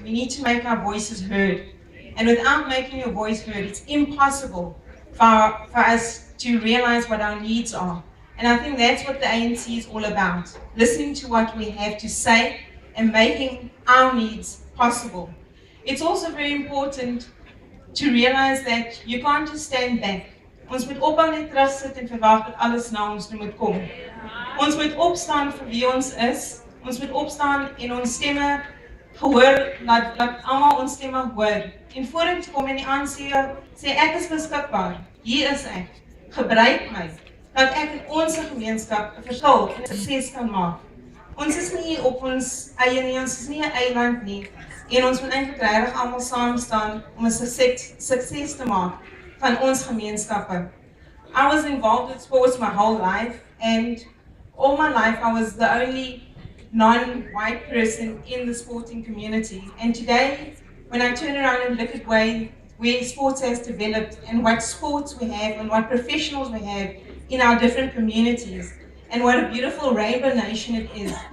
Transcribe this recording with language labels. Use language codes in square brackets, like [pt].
[en] We need to make our voices heard. And without making your voice heard, it's impossible for us to realize what our needs are. And I think that's what the ANC is all about. Listening to what we have to say and making our needs possible. It's also very important to realize that you can't just stand back. [af] Ons moet ophou net terugsit en verwag dat alles na ons toe moet kom. Ons moet opstaan vir wie ons is. Ons moet opstaan en ons stemme gehoor, laat almal ons stemme hoor. En vorentoe kom en die ANC sê ek is beskikbaar. Hier is ek. Gebruik my. Dat ek in ons gemeenskap 'n verskil en 'n sukses kan maak. Ons is nie op ons eie nie, ons is nie 'n eiland nie. En ons moet eintlik regtig almal saam staan om 'n sukses te maak van ons gemeenskappe. [en] I was involved in sports my whole life, and all my life I was the only non-white person in the sporting community. And today, when I turn around and look at where sports has developed and what sports we have and what professionals we have in our different communities, and what a beautiful rainbow nation it is.